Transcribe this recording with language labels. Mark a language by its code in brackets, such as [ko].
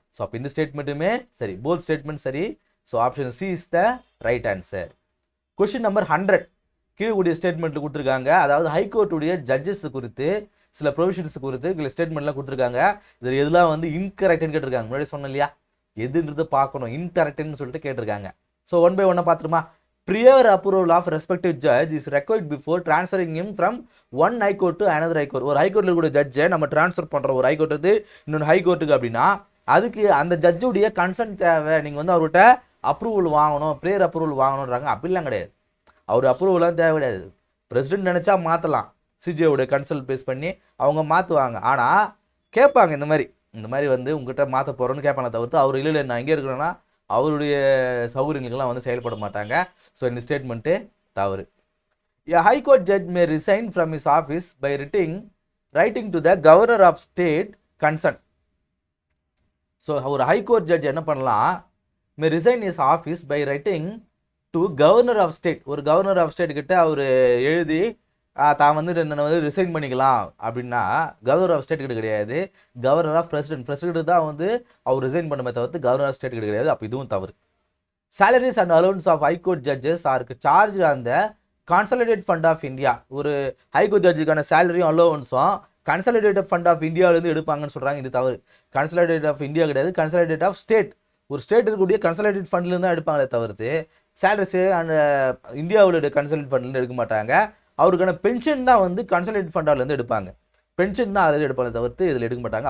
[ta] So அப்போ இந்த ஸ்டேட்மெண்ட்டுமே சரி, போத் ஸ்டேட்மெண்ட் சரி. So [en] Option C is the right answer. [ta] Question number 100 கீழே ஸ்டேட்மெண்ட்டில் கொடுத்துருக்காங்க. அதாவது ஹைகோர்ட்டுடைய ஜட்ஜஸ் குறித்து சில ப்ரொவிஷன்ஸ் குறித்து சில ஸ்டேட்மெண்ட்லாம் கொடுத்துருக்காங்க. இதில் எதுலாம் வந்து இன்கரெக்ட்னு கேட்டிருக்காங்க. முன்னாடி சொன்னேன் இல்லையா, எதுன்றது பார்க்கணும், இன்கரெக்ட்னு சொல்லிட்டு கேட்டிருக்காங்க. ஸோ ஒன் பை ஒன்னாக பார்த்துருமா. [en] Prior approval of respective judge is required before transferring him from one high court to another high court. [ta] ஒரு ஹை கோர்ட்டில் கூட ஜட்ஜை நம்ம ட்ரான்ஸ்ஃபர் பண்ணுறோம் ஒரு ஹை கோர்ட்டு இன்னொன்று ஹை கோர்ட்டுக்கு அப்படின்னா அதுக்கு அந்த ஜட்ஜுடைய கன்சன்ட் தேவை. நீங்கள் வந்து அவர்கிட்ட அப்ரூவல் வாங்கணும், ப்ரேயர் அப்ரூவல் வாங்கணுன்றாங்க. அப்படிலாம் கிடையாது, அவர் அப்ரூவலாம் தேவை கிடையாது. பிரசிடென்ட் நினச்சா மாற்றலாம், சிஜிஓடைய கன்சல்ட் பேஸ் பண்ணி அவங்க மாற்றுவாங்க. ஆனால் கேட்பாங்க இந்த மாதிரி வந்து உங்ககிட்ட மாற்ற போகிறோன்னு கேட்பாங்க. தவிர்த்து அவர் இல்லை நான் எங்கே இருக்கிறேன்னா அவருடைய சௌகரியங்களுக்கெல்லாம் வந்து செயல்பட மாட்டாங்க. ஸோ இந்த ஸ்டேட்மெண்ட்டு தவறு. [en] A high court judge may resign from his office by writing to the governor of state concerned. [ta] So ஒரு ஹை கோர்ட் ஜட்ஜ் என்ன பண்ணலாம், [en] may resign his office by writing to governor of state. [ta] ஒரு governor of state கிட்ட அவர் எழுதி தான் வந்து resign பண்ணிக்கலாம் அப்படின்னா கவர்னர் ஆஃப் ஸ்டேட் கிட்ட கிடையாது, கவர்னர் ஆஃப் பிரசிடென்ட் தான் வந்து அவர் ரிசைன் பண்ண தவிர்த்து கவர்னர் ஆஃப் ஸ்டேட் கிட்ட கிடையாது. அப்போ இதுவும் தவறு. [en] salaries and allowance of high court judges are charged on the consolidated fund of India. [ta] ஒரு high court ஜட்ஜுக்கான சேலரியும் அலோவன்ஸும் consolidated fund of இந்தியாவிலேருந்து எடுப்பாங்கன்னு சொல்கிறாங்க. இது தவறு. கன்சாலிடேட் ஆஃப் இந்தியா கிடையாது, கன்சாலிடேட் ஆஃப் ஸ்டேட். ஒரு ஸ்டேட் இருக்கக்கூடிய கன்சாலிடேட் ஃபண்ட்லேருந்து தான் எடுப்பாங்களே தவிர்த்து சேலரிஸு அந்த இந்தியாவுடைய கன்சாலிடேட் ஃபண்ட்லேருந்து எடுக்க மாட்டாங்க. அவருக்கான பென்ஷன் தான் வந்து கன்சாலிடேட் ஃபண்டாலேருந்து எடுப்பாங்க. பென்ஷன் தான் அதில் எடுப்பாங்க தவிர்த்து இதில் எடுக்க மாட்டாங்க.